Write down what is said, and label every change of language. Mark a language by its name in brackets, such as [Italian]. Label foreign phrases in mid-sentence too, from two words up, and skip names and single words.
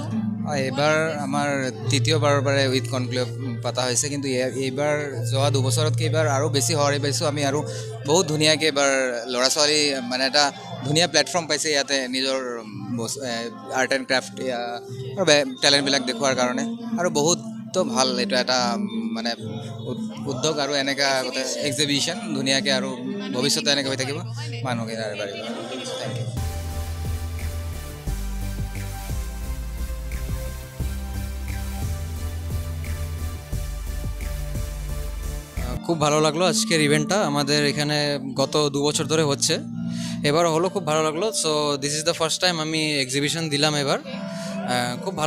[Assamese] এইবাৰ আমাৰ তৃতীয়বাৰৰ পৰা [English] with conclave [Assamese] পতা হৈছে কিন্তু এইবাৰ যোৱা দুবছৰতকৈ এইবাৰ আৰু বেছি সঁহাৰি পাইছোঁ আমি আৰু বহুত ধুনীয়াকৈ এইবাৰ ল'ৰা ছোৱালী মানে এটা ধুনীয়া প্লেটফৰ্ম পাইছে ইয়াতে নিজৰ [English] art and craft [Assamese] টেলেণ্টবিলাক দেখুৱাৰ কাৰণে আৰু বহুতো ভাল এইটো এটা মানে উদ্যোগ আৰু এনেকুৱা এক্সিবিশ্যন ধুনীয়াকৈ আৰু ভৱিষ্যতে এনেকৈ হৈ থাকিব মানুহকে পাৰিব [English] thank you [Bangla] খুব ভালো লাগলো আজকের ইভেন্টটা আমাদের এখানে গত 2 বছর ধরে হচ্ছে এবারও হলো খুব ভালো লাগলো [English] so this is the first time [Bangla] আমি এক্সিবিশন দিলাম এবার খুব ভালো